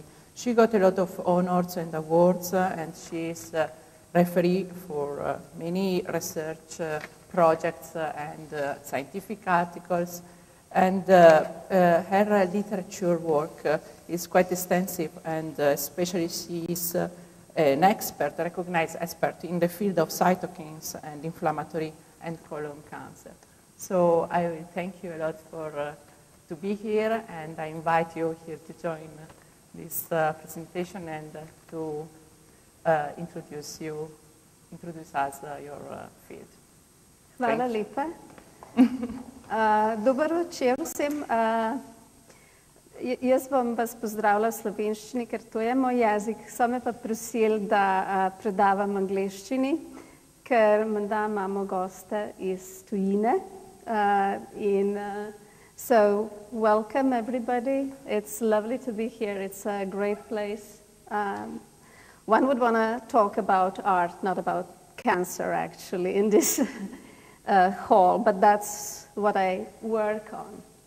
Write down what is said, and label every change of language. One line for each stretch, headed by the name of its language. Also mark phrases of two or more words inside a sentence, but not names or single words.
English: She got a lot of honors and awards, and she is referee for many research projects and scientific articles, and her literature work is quite extensive, and especially she is an expert, a recognized expert in the field of cytokines and inflammatory and colon cancer. So I will thank you a lot for to be here, and I invite you here to join this presentation and to introduce us your field.
Slovenian: Hvala lepa. Dober večer vsem. Jaz bom vas pozdravila v slovenščini, ker to je moj jezik. So me pa prosili, da predavam angleščini, ker menda imamo goste iz tujine.
English: So welcome everybody. It's lovely to be here. It's a great place. One would want to talk about art, not about cancer actually, in this hall, but that's what I work on.